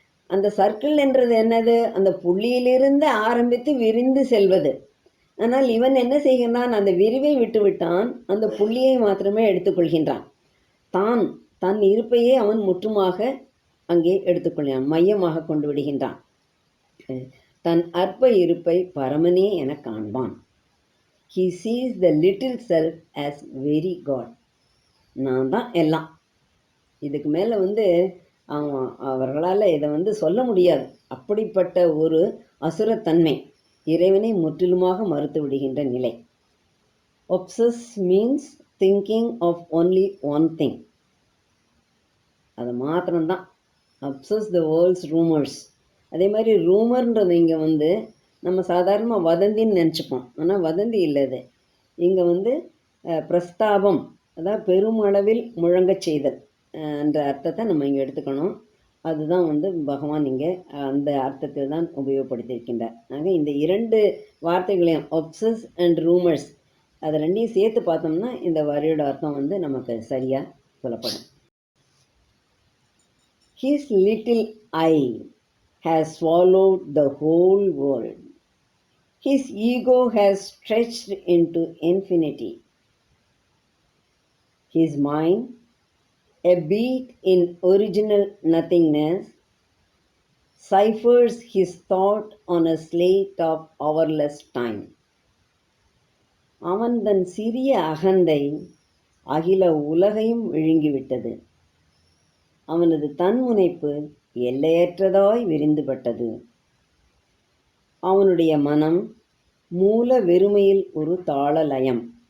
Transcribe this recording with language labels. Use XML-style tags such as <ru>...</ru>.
<ta>அந்த சர்க்கிள் என்றது என்னது? அந்த புள்ளியிலிருந்து ஆரம்பித்து விரிந்து செல்வது. ஆனால் இவன் என்ன செய்கின்றான்? அந்த விரிவை விட்டு விட்டான், அந்த புள்ளியை மாத்திரமே எடுத்துக்கொள்கின்றான். தன் இருப்பையே அவன் முற்றுமாக அங்கே எடுத்துக்கொள்கிறான், மையமாக கொண்டு விடுகின்றான். தன் அற்ப இருப்பை பரமனே என காண்பான்.</ta> <en>He sees the little self as very God.</en> <ta>நான் தான் எல்லாம். இதுக்கு மேலே அவர்களால் இதை சொல்ல முடியாது. அப்படிப்பட்ட ஒரு அசுரத்தன்மை, இறைவனை முற்றிலுமாக மறுத்து விடுகின்ற நிலை.</ta> <en>Obsess means thinking of only one thing.</en> <ta>அது மாத்திரம்தான்.</ta> <en>Obsess the world's rumours.</en> <ta>அதே மாதிரி ரூமர்ன்றது இங்கே நம்ம சாதாரணமாக வதந்தின்னு நினச்சிப்போம். ஆனால் வதந்தி இல்லை இது. இங்கே பிரஸ்தாபம், அதாவது பெருமளவில் முழங்கச் செய்தல் என்ற அர்த்தத்தை நம்ம இங்கே எடுத்துக்கணும். அதுதான் பகவான் இங்கே அந்த அர்த்தத்தில் தான் உபயோகப்படுத்தியிருக்கின்றார். ஆக இந்த இரண்டு வார்த்தைகளையும்</ta> <en>obsess and rumours,</en> <ta>அதை ரெண்டையும் சேர்த்து பார்த்தோம்னா இந்த வரியோட அர்த்தம் நமக்கு சரியாக சொல்லப்படும்.</ta> <en>His little eye has swallowed the whole world. His ego has stretched into infinity. His mind, a beat in original nothingness, ciphers his thought on a slate of hourless time.</en> <ta>அவன் தன் சிறிய அகந்தை அகில உலகையும் விழுங்கிவிட்டது. அவனது தன்முனைப்பு எல்லையற்றதாய் விரிந்துபட்டது. அவனுடைய மனம் மூல வெறுமையில் ஒரு தாளலயம்.</ta>